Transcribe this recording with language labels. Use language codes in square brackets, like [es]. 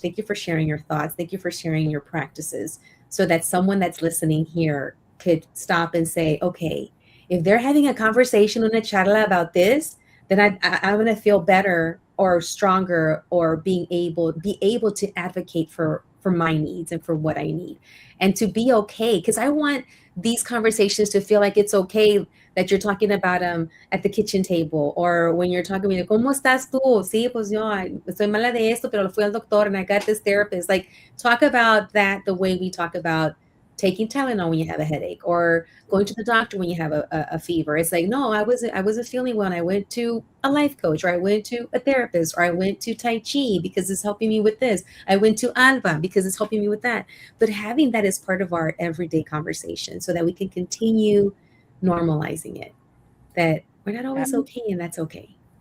[en] Thank you for sharing your thoughts. Thank you for sharing your practices, so that someone that's listening here could stop and say, okay, if they're having a conversation on a charla about this, then I'm going to feel better or stronger, or be able to advocate for my needs and for what I need, and to be okay. Because I want these conversations to feel like it's okay that you're talking about at the kitchen table, or when you're talking to me, [es] ¿cómo estás tú? Sí, pues yo estoy mala de esto, pero fui al doctor [en] and I got this therapist. Like, talk about that the way we talk about taking Tylenol when you have a headache, or going to the doctor when you have a fever. It's like, no, I wasn't feeling well, and I went to a life coach, or I went to a therapist, or I went to Tai Chi because it's helping me with this. I went to Alba because it's helping me with that. But having that as part of our everyday conversation, so that we can continue normalizing it, that we're not always okay, and that's okay.